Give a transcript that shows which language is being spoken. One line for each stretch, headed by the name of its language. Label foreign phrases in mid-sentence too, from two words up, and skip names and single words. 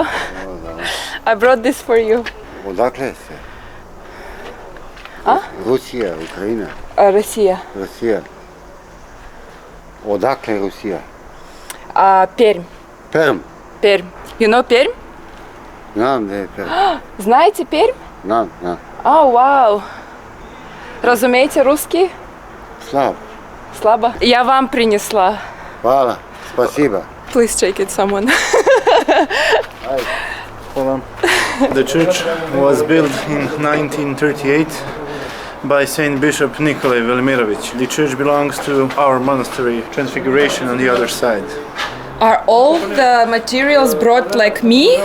English: I brought this for you.
Serbian: Odakle ste? A? Rusija, Ukrajina. Rusija. Rusija. Odakle Rusija? Perm. Perm.
English: Perm. You know Perm?
Serbian: Znam da je Perm.
Russian: Знаете Пермь?
Serbian: Znam.
English: Oh, wow.
Russian: Разумеете русский?
Serbian: Slab.
Russian: Слабо. Я вам принесла.
Serbian: Hvala. Spasiba.
English: Please take it, someone. The church was built in 1938 by Saint Bishop Nikolai Velimirovich. The church belongs to our monastery, Transfiguration, on the other side. Are all the materials brought like me?